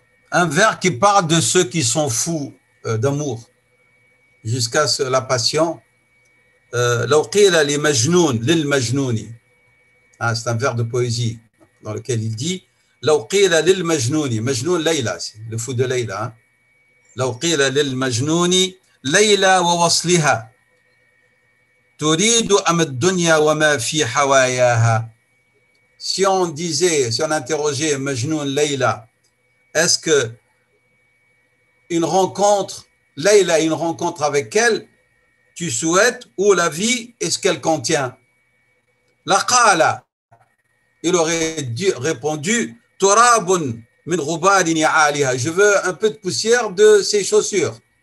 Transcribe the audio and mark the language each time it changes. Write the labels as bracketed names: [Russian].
[French] Un vers qui parle de ceux qui sont fous d'amour jusqu'à la passion. [Arabic] لو قيل لمجنون للمجنون. [French] C'est un vers de poésie dans lequel il dit [Arabic] لو قيل للمجنون مجنون ليلى, [French] le fou de Leïla. [Arabic] لو قيل للمجنون ليلى ووصلها تريد أم الدنيا وما في حواياها. [French] Si on interrogeait Majnoun Leïla, est-ce que une rencontre avec elle, tu souhaites, ou la vie et ce qu'elle contient? Laqala, il aurait répondu, [Arabic] Turabun min ghubarin ya'aliha, [French] je veux un peu de poussière de ses chaussures.